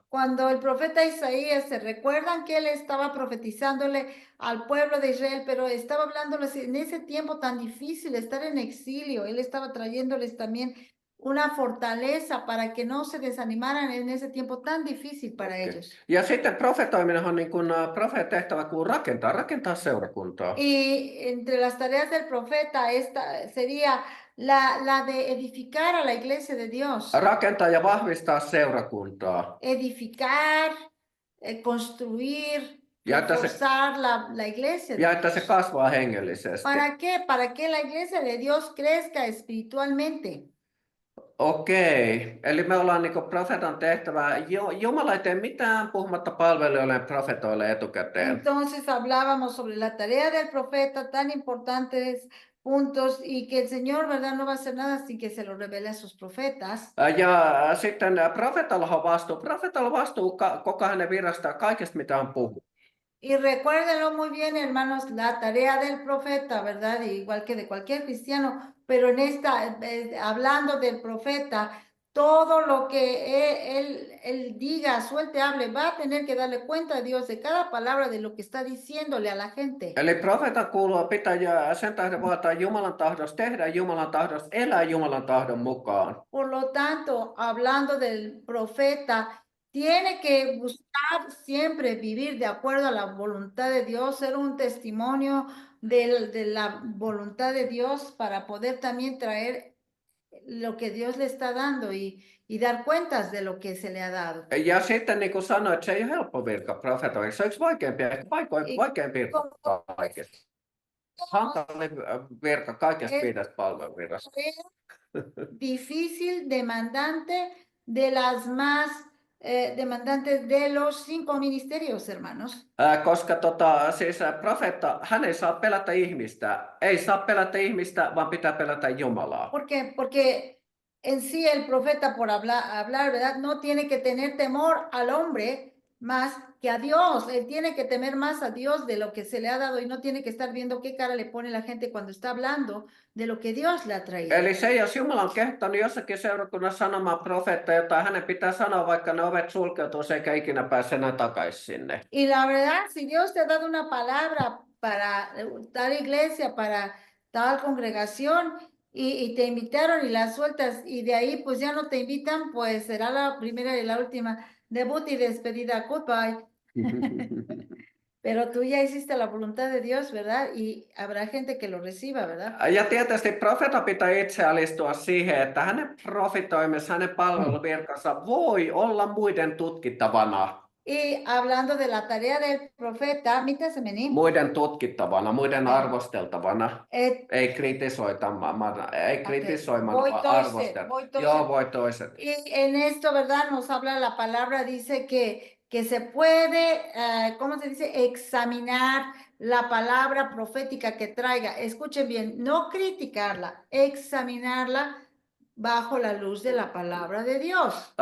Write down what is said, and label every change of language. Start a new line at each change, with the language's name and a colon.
Spanish: Cuando el profeta Isaías, se recuerdan que él estaba profetizándole al pueblo de Israel, pero estaba hablándoles en ese tiempo tan difícil, estar en exilio, él estaba trayéndoles también una fortaleza para que no se desanimaran en ese tiempo tan difícil para ellos.
Finnish: Ja sitten profetoiminen on niin kuin profeettehtävä kuin rakentaa seurakuntaa.
Spanish: Y entre las tareas del profeta, esta sería la de edificar a la iglesia de Dios.
Finnish: Rakentaa ja vahvistaa seurakuntaa.
Spanish: Edificar, construir,
Finnish: Ja että
Spanish: reforzar la iglesia.
Finnish: Ja että se kasvaa hengellisesti.
Spanish: ¿Para qué? Para que la iglesia de Dios crezca espiritualmente.
Finnish: Okei, eli me ollaan niin profeetan tehtävää. Jumala ei tee mitään puhumatta palvelijoille ja profetoille etukäteen.
Spanish: Entonces hablábamos sobre la tarea del profeta, tan importantes puntos, y que el Señor, ¿verdad? No va a hacer nada sin que se lo revele a sus profetas.
Finnish: Ja sitten profetalla on vastuu. Profetalla on vastuu koko hänen virastaan, kaikesta mitä hän puhuu.
Spanish: Y recuérdenlo muy bien, hermanos, la tarea del profeta, ¿verdad? Igual que de cualquier cristiano, pero en esta, hablando del profeta, todo lo que él diga, suelte, hable, va a tener que darle cuenta a Dios de cada palabra de lo que está diciéndole a la gente.
Finnish: Eli profeetan kuuluu pitää sen tähden vaataa Jumalan tahdosta, tehdä Jumalan tahdosta, elää Jumalan tahdon mukaan.
Spanish: Por lo tanto, hablando del profeta, tiene que buscar siempre vivir de acuerdo a la voluntad de Dios, ser un testimonio de la voluntad de Dios para poder también traer lo que Dios le está dando y dar cuentas de lo que se le ha dado.
Finnish: Ja sitten niin kuin sanoin, että se ei ole helppo virka profetoiksi. Se on yksi vaikein virka kaikista. Hankalin virka kaikesta 5 palveluvirrasta.
Spanish: Difícil, demandante, de las más demandantes de los 5 ministerios, hermanos.
Finnish: Koska siis profeetta, hän ei saa pelätä ihmistä. Ei saa pelätä ihmistä, vaan pitää pelätä Jumalaa.
Spanish: Porque en sí el profeta por hablar, ¿verdad? No tiene que tener temor al hombre más que a Dios. Él tiene que temer más a Dios de lo que se le ha dado y no tiene que estar viendo qué cara le pone la gente cuando está hablando de lo que Dios le ha traído.
Finnish: Eli se, jos Jumala on kehottanut jossakin seurakunnassa sanomaan profeetta jotain, hänen pitää sanoa, vaikka ne ovet sulkeutuu eikä ikinä pääse enää takaisin sinne.
Spanish: Y la verdad, si Dios te ha dado una palabra para tal iglesia, para tal congregación, y te invitaron y la sueltas, y de ahí pues ya no te invitan, pues será la primera y la última debut y despedida. Goodbye. Pero tú ya hiciste la voluntad de Dios, ¿verdad? Y habrá gente que lo reciba, ¿verdad?
Finnish: Ja tietysti profeetta pitää itse alistua siihen, että hänen profitoimissa, hänen palveluvirkansa voi olla muiden tutkittavana.
Spanish: Y hablando de la tarea del profeta,
Finnish: mitä se meni? Muiden tutkittavana, muiden arvosteltavana, Eh, ei kritisoitavana, ei kritisoimana,
Spanish: voy
Finnish: vaan toiset, arvosteltavana. Joo, voi toiset.
Spanish: Y en esto, ¿verdad? Nos habla la palabra, dice que se puede, ¿cómo se dice? Examinar la palabra profética que traiga. Escuchen bien, no criticarla, examinarla bajo la luz de la palabra de Dios.